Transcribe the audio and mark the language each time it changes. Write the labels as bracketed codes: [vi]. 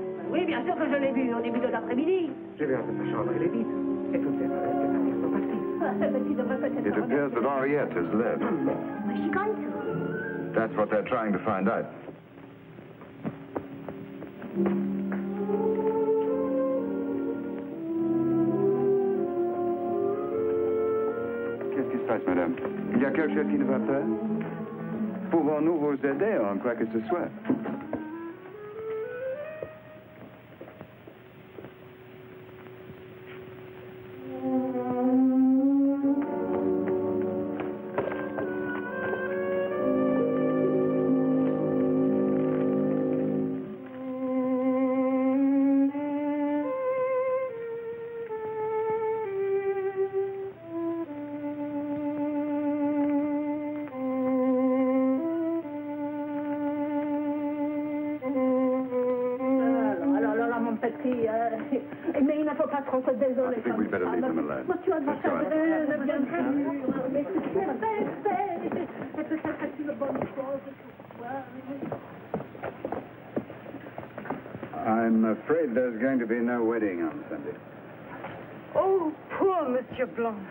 [fr] Oui, bien sûr que je l'ai vu au début de l'après-midi. Je vais entrer sa chambre, elle est vide. Et tout est sont partis. [en] It appears that Henriette has left. Where's she gone to? That's what they're trying to find out. [fr] Qu'est-ce qui se passe, madame? Il y a quelque chose qui ne va pas? Pouvons-nous vous aider en quoi que ce soit? Mais il ne faut pas trop se désoler. [en] I think we'd better leave them alone. [fr] Mais tu as [en] Let's go on. I'm afraid there's going to be no wedding on Sunday. Oh, poor Monsieur Blanc.